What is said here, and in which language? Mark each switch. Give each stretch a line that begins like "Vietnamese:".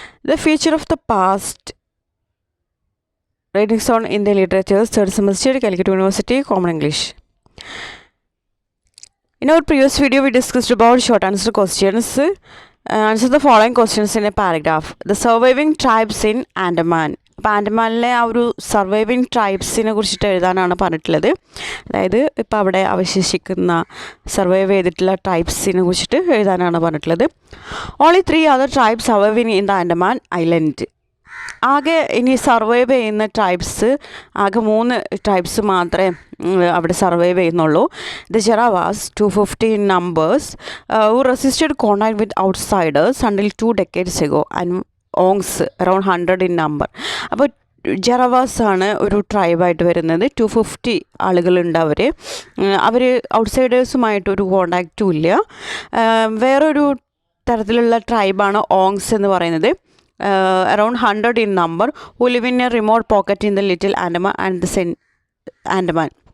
English: The future of the past. Writings on Indian Literature, third semester, Calicut University, Common English. In our previous video, we discussed about short answer questions. Answer the following questions in a paragraph. The surviving tribes in Andaman.
Malayalam: അപ്പോൾ ആൻഡമാനിലെ ആ ഒരു surviving ട്രൈബ്സിനെ കുറിച്ചിട്ട് എഴുതാനാണ് പറഞ്ഞിട്ടുള്ളത്. അതായത് ഇപ്പോൾ അവിടെ അവശേഷിക്കുന്ന സർവൈവ് ചെയ്തിട്ടുള്ള ട്രൈബ്സിനെ കുറിച്ചിട്ട് എഴുതാനാണ് പറഞ്ഞിട്ടുള്ളത്.
English: Only 3 other tribes surviving in the Andaman island.
Malayalam: ആകെ ഇനി സർവൈവ് ചെയ്യുന്ന ട്രൈബ്സ് ആകെ 3 ട്രൈബ്സ് മാത്രമേ അവിടെ സർവൈവ് ചെയ്യുന്നുള്ളൂ.
English: The Jarawas 250 in numbers who resisted contact with outsiders until 2 decades ago and Onges around 100 in number.
Malayalam: അപ്പോൾ ജറവാസ് ആണ് ഒരു ട്രൈബായിട്ട് വരുന്നത്. 250 ആളുകളുണ്ട്. അവർ ഔട്ട്സൈഡേഴ്സുമായിട്ടൊരു കോണ്ടാക്റ്റും ഇല്ല. വേറൊരു തരത്തിലുള്ള ട്രൈബാണ് ഓങ്സ് എന്ന് പറയുന്നത്.
English: അറൗണ്ട് 100 in number who live in a remote pocket in the little Andaman and the Andaman.